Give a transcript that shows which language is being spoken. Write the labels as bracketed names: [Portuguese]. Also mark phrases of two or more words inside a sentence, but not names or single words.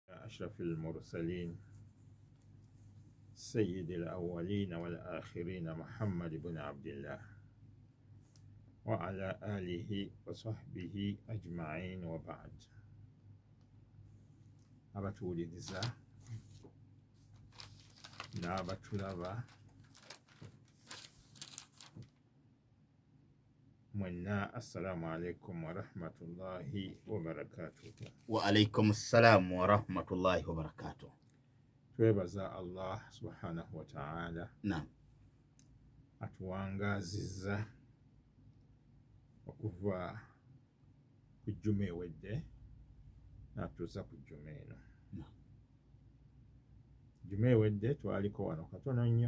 [Arabic] أشرف المرسلين سيد الأولين والآخرين محمد بن عبد الله وعلى آله وصحبه أجمعين وبعد. [Ganda] abatuliriza n'abatulaba mwenna, [Arabic] السلام عليكم ورحمة الله وبركاته. وعليكم السلام ورحمة الله وبركاته. [Ganda] Twebaza Allah [Arabic] سبحانه وتعالى [Ganda] Naam, atuwangazizza okuva ku jjuma ewedde n'atuusa ku jjuma eno. Jjuma ewedde twaliko wano katono nnyo.